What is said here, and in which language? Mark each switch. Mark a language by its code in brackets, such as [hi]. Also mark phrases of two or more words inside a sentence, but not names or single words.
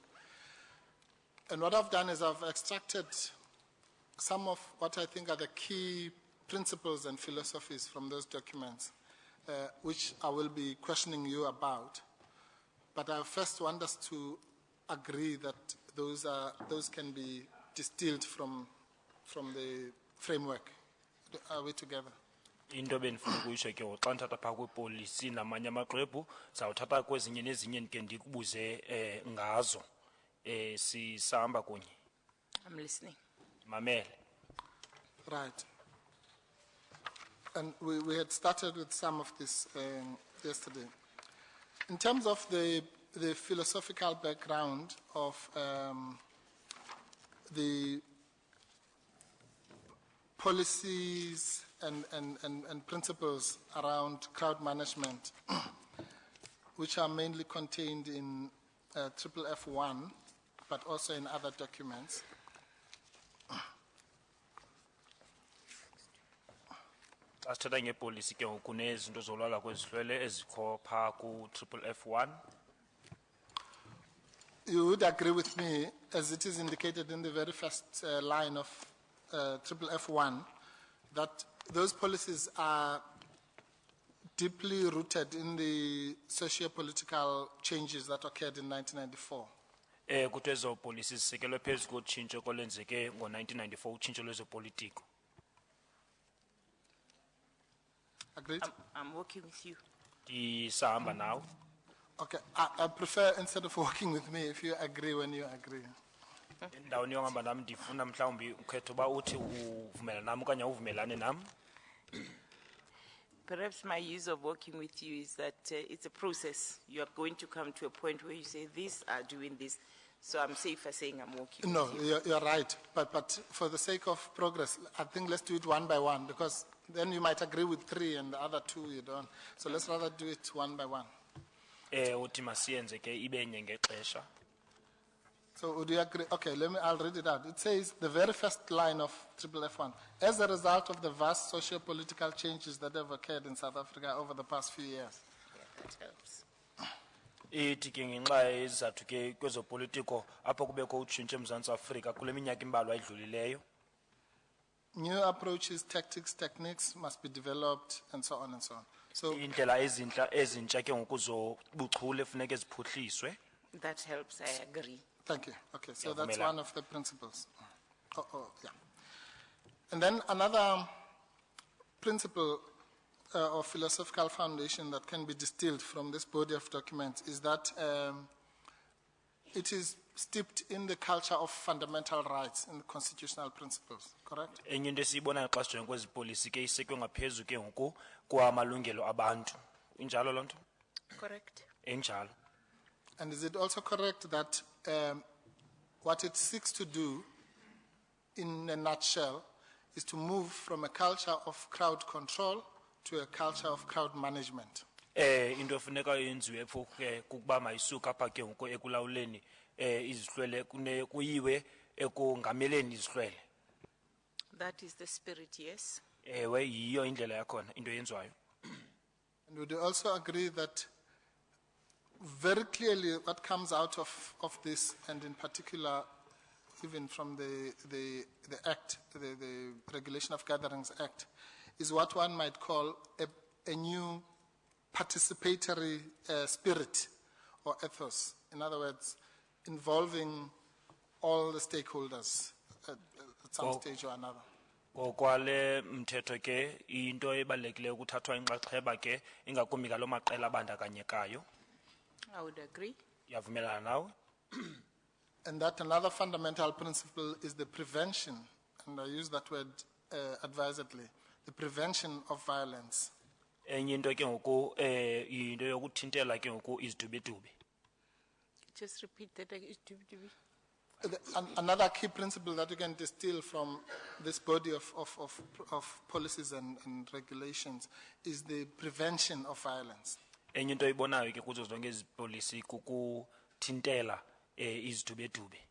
[en] And what I've done is I've extracted some of what I think are the key principles and philosophies from those documents, which I will be questioning you about. But I first want us to agree that those can be distilled from the framework. Are we together? [xh] Into benifuna ukuyisho ke xa ndithatha phaa kwepolisi namanye amaxwebhu sawuthatha kwezinye nezinye ndike ndikubuze ngazo sihamba kunye. [en] I'm listening. [xh] Mamele. [en] Right. And we had started with some of this yesterday. In terms of the philosophical background of the policies and principles around crowd management, which are mainly contained in FFF1, but also in other documents. [xh] Asithatha ngepolisi ke ngoku kunezinto zolwala kwezihlwele ezikho phaa ku-FFF1. [en] You would agree with me, as it is indicated in the very first line of FFF1, that those policies are deeply rooted in the socio-political changes that occurred in 1994. [xh] Kuthi ezo polisi zisekelwe phezu kotshintsho kolwenzeke ngo-1994 utshintsho lwezopolitiko. [en] Agreed? I'm working with you. [xh] Ndisahamba nawe. [en] Okay, I prefer instead of working with me, if you agree when you agree. [xh] Endaweni yohamba nam ndifuna mhlawumbi ukhetha uba uthi uvumela nam okanye awuvumelane nam. [en] Perhaps my use of working with you is that it's a process. You are going to come to a point where you say, these are doing this. So I'm safer saying I'm working No, with you. you're right. But for the sake of progress, I think let's do it one by one, because then you might agree with 3 and the other 2 you don't. So let's rather do it one by one. [xh] Uthi masiyenze ke ibenye ngexesha. [en] So would you agree? Okay, I'll read it out. It says, the very first line of FFF1, as a result of the vast socio-political changes that have occurred in South Africa over the past few years. Yeah, that helps. [xh] Ithi ke ngenxa yezizathu ke kwezopolitiko apho kubekho utshintsho eMzantsi Afrika kule minyaka imbalwa edlulileyo. [en] New approaches, tactics, techniques must be developed, and so on and so on. So [xh] Indlela ezintsha ke ngokuzobuchule funeke ziphuhliswe. [en] That helps, I agree. thank you. Okay, so Yeah, that's [xh] Vumela. [en] one of the principles. Yeah. And then another principle or philosophical foundation that can be distilled from this body of documents is that it is steeped in the culture of fundamental rights and constitutional principles, correct? [xh] Enye into esiyibonayo xa sijonge kwezi polisi ke isekwe ngaphezu ke ngoku kwamalungelo abantu. Injalo loo nto? [en] Correct. [xh] Enjalo. [en] And is it also correct that what it seeks to do, in a nutshell, is to move from a culture of crowd control to a culture of crowd management? [xh] Into efuneka yenziwe pho ke kukuba mayisuka apha ke ngoku ekulawuleni izihlwele kuyiwe ekungameleni izihlwele. [en] That is the spirit, yes. [xh] Ewe yiyo indlela yakhona into yenziwayo. [en] And would you also agree that very clearly what comes out of this, and in particular, even from the Act, the Regulation of Gatherings Act, is what one might call a new participatory spirit or ethos. In other words, involving all the stakeholders at some stage or another. [xh] Kwale mthetho ke into ebalulekileyo ukuthathwa inxaxheba ke ingakumbi kalo maqela abandakanyekayo. [en] I would agree. [xh] Yavumelana nawe? [en] And that another fundamental principle is the prevention, and I use that word advisedly, the prevention of violence. [xh] Enye into ke ngoku into yokuthintela ke ngoku izidubedube. [en] Just repeat that. Another key principle that you can distill from this body of policies and regulations is the prevention of violence. [xh] Enye into ibonayo ke kuzo zonke ezi policy kukuthintela izidubedube.